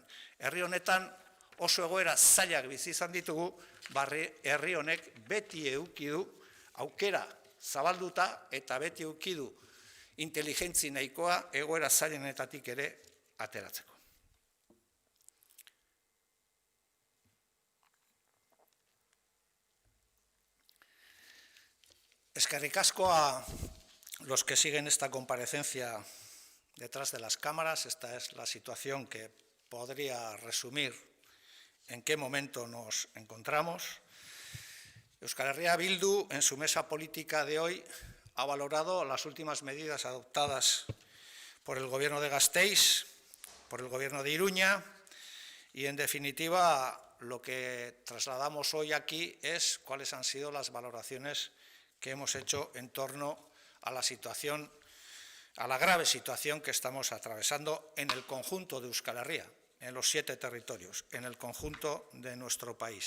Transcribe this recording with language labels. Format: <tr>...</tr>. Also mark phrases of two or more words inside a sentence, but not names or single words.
<eu>Herri honetan oso egoera zailak bizi izan ditugu, herri honek beti eduki du aukera zabalduta eta beti eduki du inteligentzi nahikoa egoera zailenetatik ere ateratzeko. Eskerrik asko</eu> <es>a los que siguen esta comparecencia detrás de las cámaras. Esta es la situación que podría resumir en qué momento nos encontramos. Euskal Herria Bildu, en su mesa política de hoy, ha valorado las últimas medidas adoptadas por el Gobierno de Gasteiz, por el Gobierno de Iruña y, en definitiva, lo que trasladamos hoy aquí es cuáles han sido las valoraciones que hemos hecho en torno a la situación, a la grave situación que estamos atravesando en el conjunto de Euskal Herria, en los 7 territorios, en el conjunto de nuestro país.</es>